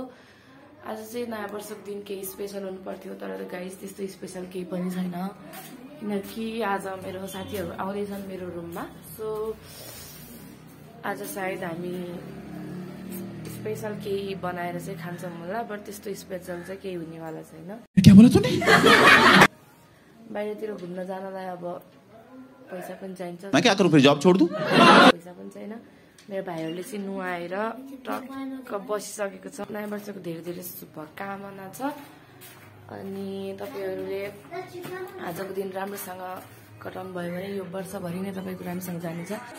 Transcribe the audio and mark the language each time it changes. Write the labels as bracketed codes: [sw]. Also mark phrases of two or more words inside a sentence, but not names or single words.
[ne] आज चाहिँ नयाँ वर्षको दिन केही स्पेशल हुनु पर्थ्यो, तर गाइस त्यस्तो स्पेशल केही पनि छैन, किनकि आज मेरो साथीहरू आउँदैछन् मेरो रुममा। सो आज सायद हामी स्पेशल केही बनाएर चाहिँ खान्छौँ होला, बट त्यस्तो स्पेशल चाहिँ केही हुनेवाला छैन। बाहिरतिर घुम्न जानलाई अब पैसा पनि चाहिन्छ। [hi] मैं क्या करूं फिर, जॉब छोड़ दूं? [ne] पैसा पनि छैन। मेरो भाइहरूले चाहिँ नुहाएर टक्क बसिसकेको छ। नयाँ वर्षको धेरै धेरै शुभकामना छ। अनि तपाईहरूले आजको दिन राम्रोसँग कटाउनु भयो भने यो वर्षभरि नै तपाईँको राम्रोसँग जानेछ।